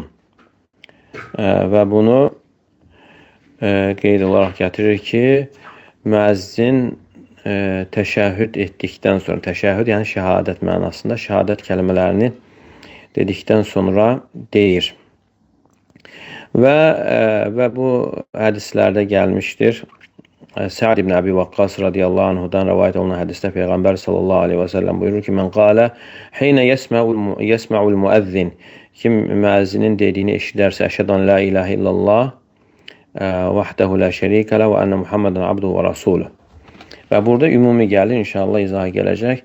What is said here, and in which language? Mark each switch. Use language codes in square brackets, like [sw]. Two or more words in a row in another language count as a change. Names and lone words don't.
[az] Və bunu qeyd olaraq gətirir ki, müəzzin təşəhhüd etdikdən sonra, təşəhhüd yəni şəhadət mənasında, şəhadət kəlmələrini dedikdən sonra deyir. Və bu hədislərdə gəlmişdir. Sa'd ibn Abi Waqqas radiyallahu anhudan rəvayət olunan hədisdə Peyğəmbər [ar] صلى الله عليه وسلم [az] buyurur ki: [ar] "من قال حين يسمع المؤذن." [az] Kim müəzzinin dediyini eşidərsə, [ar] أشهد أن لا إله إلا الله وحده لا شريك له وأن محمدا عبده ورسوله. [az] Və burada ümumi gəlir, inşallah izah gələcək.